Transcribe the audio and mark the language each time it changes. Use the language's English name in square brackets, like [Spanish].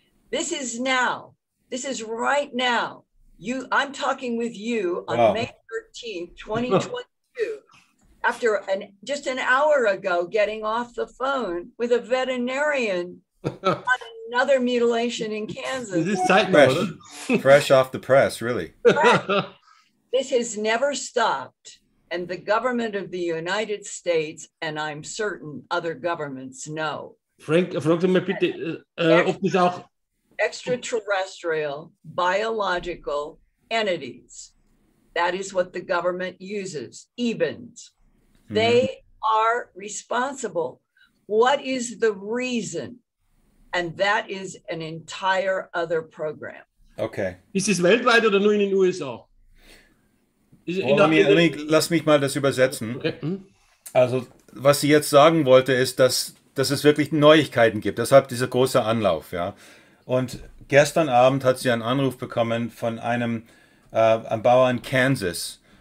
[English] This is now, this is right now. I'm talking with you on May 13th, 2022, after just an hour ago, getting off the phone with a veterinarian on another mutilation in Kansas. This is fresh off the press, really. This has never stopped. And the government of the United States, and I'm certain other governments know. [German] Frank, frag doch mal bitte, ob das auch [English] extraterrestrial biological entities. That is what the government uses, EBINs. They are responsible. What is the reason? And that is an entire other program. Okay. [German] Ist es weltweit oder nur in den USA? Lass mich mal das übersetzen. Okay. Also, was sie jetzt sagen wollte, ist, dass es wirklich Neuigkeiten gibt. Deshalb dieser große Anlauf. Ja. Und gestern Abend hat sie einen Anruf bekommen von einem Bauer in Kansas.